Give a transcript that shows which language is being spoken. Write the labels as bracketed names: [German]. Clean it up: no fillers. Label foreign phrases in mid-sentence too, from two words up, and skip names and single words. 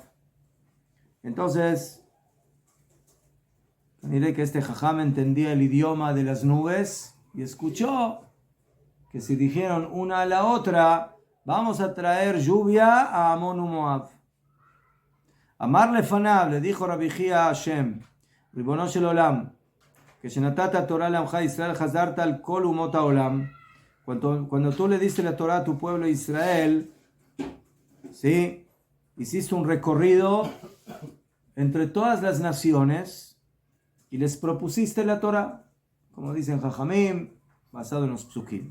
[Spanish] Entonces, diré que este jajam entendía el idioma de las nubes y escuchó que si dijeron una a la otra, vamos a traer lluvia a Amón y Moab. [Hebrew] אמר לפניו, [Spanish] le dijo Rabbi Gia a Hashem, [Hebrew] ריבונו של עולם, que שנתת תורה לעמך ישראל חזרת על כל אומות העולם. [Spanish] Cuando tú le diste la Torah a tu pueblo Israel, ¿sí? Hiciste un recorrido entre todas las naciones y les propusiste la Torah, como dicen Jajamim, basado en los psukim.